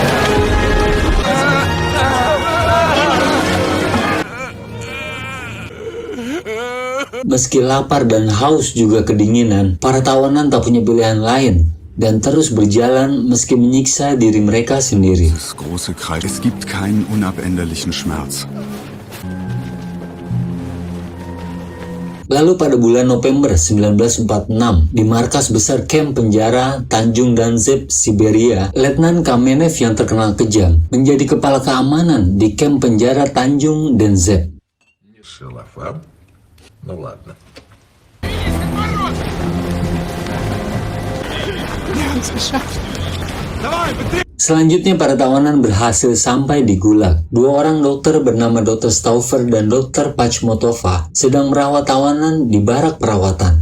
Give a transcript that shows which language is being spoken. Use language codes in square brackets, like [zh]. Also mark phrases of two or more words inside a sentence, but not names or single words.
[id] Meski lapar dan haus juga kedinginan, para tawanan tak punya pilihan lain dan terus berjalan meski menyiksa diri mereka sendiri. [de] Es gibt keinen unabänderlichen Schmerz. [id] Lalu pada bulan November 1946, di markas besar kamp penjara Tanjung Dezhnev, Siberia, Letnan Kamenev yang terkenal kejam menjadi kepala keamanan di kamp penjara Tanjung Dezhnev. [ru] Ну ладно. [id] Selanjutnya para tawanan berhasil sampai di Gulag. 2 orang dokter bernama Dr. Stauffer dan Dr. Pachmotova sedang merawat tawanan di barak perawatan.